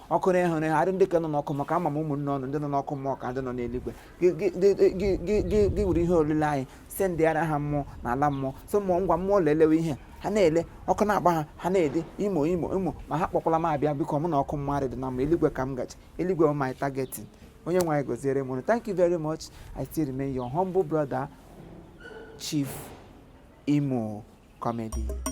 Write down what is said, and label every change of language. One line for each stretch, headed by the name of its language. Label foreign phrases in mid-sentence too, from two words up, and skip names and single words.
Igbo: Ọkụ na-ehụrụ ha, adị ndị ka nọ n'ọkụ mmụọ, ka ama m ụmụnne ọnụ, ndị nọ n'ọkụ mmụọ ka ndị nọ n'eluigwe. Gị, gị, gị, gị, gị, gị, gị were ihe olile anyị, sendịara ha mmụọ n'ala mmụọ. So mmụọ, ngwa mmụọ lelewe ihe a. Ha na-ele, ọkụ na-agba ha, ha na-ede, "Imo, Imo, Imo," ma ha kpọkwala m abịa, biko, mụ na ọkụ mmụọ dị na mma, eluigwe ka m gaje, eluigwe bụ
English: my targeting.
Igbo: Onye nwe anyị gọziere m unu.
English: Thank you very much. I still remain your humble brother, Chief Imo Comedy.